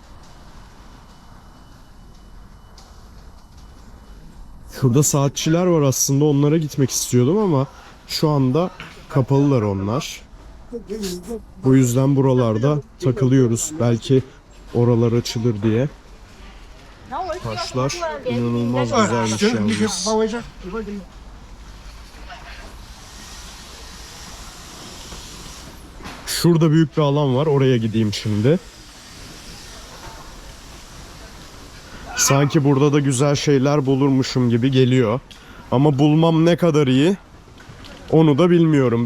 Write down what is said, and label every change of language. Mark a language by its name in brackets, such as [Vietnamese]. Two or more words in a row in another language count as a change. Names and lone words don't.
[Turkish] Şurada saatçiler var, aslında onlara gitmek istiyordum ama şu anda kapalılar onlar. Bu yüzden buralarda takılıyoruz. Belki oralar açılır diye. Taşlar inanılmaz güzelmiş [Chinese] 行，你去 [Turkish] yalnız. [Chinese] 帮我一下，一会儿给你。 [Turkish] Şurada büyük bir alan var. Oraya gideyim şimdi. Sanki burada da güzel şeyler bulurmuşum gibi geliyor. Ama bulmam ne kadar iyi onu da bilmiyorum.